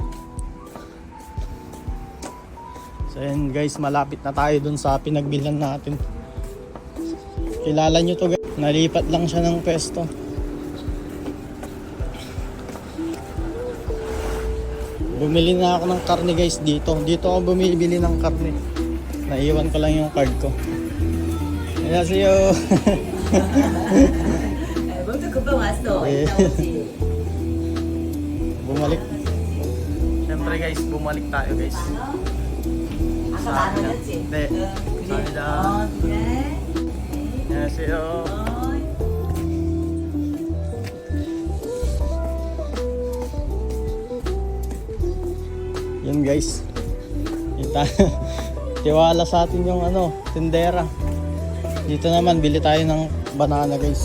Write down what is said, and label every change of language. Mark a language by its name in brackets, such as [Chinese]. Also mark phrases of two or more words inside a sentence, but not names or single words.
[Filipino] So yan guys, malapit na tayo dun sa pinagbilhan natin. Kilala nyo to guys, nalipat lang siya ng pwesto. Bumili na ako ng karne guys dito. Dito ako bumibili ng karne. Naiwan ko lang yung card ko. [Korean] 안녕하세요. 먼저 금방 왔어. 예. 이따 오지. [Filipino] Bumalik. Siyempre guys, bumalik tayo guys. [Korean] 아까 만 원이었지? 네. 그래. 감사합니다. 그래. 안녕하세요. [Filipino] Yun guys. Tiwala sa atin yung tindera. Dito naman bili tayo ng banana guys.